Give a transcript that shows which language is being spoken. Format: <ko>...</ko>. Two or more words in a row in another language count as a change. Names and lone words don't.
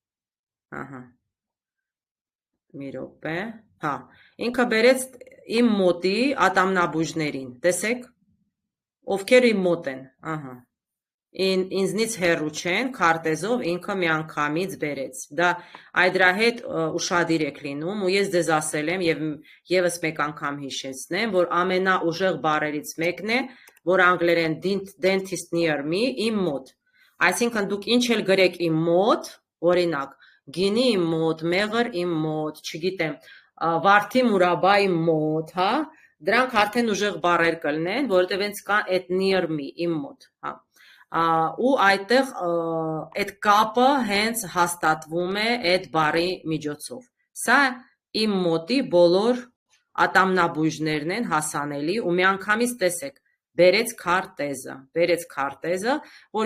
<hy>մի րոպե, ինքը բերեց իմ մոտի ատամնաբույժներին, տեսեք, ովքեր իմ մոտ են, ինձնից հեռու չեն, քարտեզով ինքը միանգամից բերեց, դա դրա հետ ուշադիր եք լինում, ու ես ձեզ ասել եմ եւ եւս մեկ անգամ հիշեցնեմ, որ ամենաուժեղ բառերից մեկն է, որ անգլերեն</hy> <en>dentist near me,</en> <hy>իմ մոտ, այսինքն դուք ինչ էլ գրեք իմ մոտ, օրինակ, գինի իմ մոտ, մեղր իմ մոտ, չգիտեմ, վարդի մուրաբա իմ մոտ, դրանք արդեն ուժեղ բառեր կլինեն, որովհետև հենց կա այդ</hy> <en>near me,</en> <hy>իմ մոտ, ու այդտեղ այդ կապը հենց հաստատվում է այդ բառի միջոցով, սա իմ մոտի բոլոր ատամնաբույժներն են հասանելի ու միանգամից տեսեք, բերեց քարտեզը, որ</hy>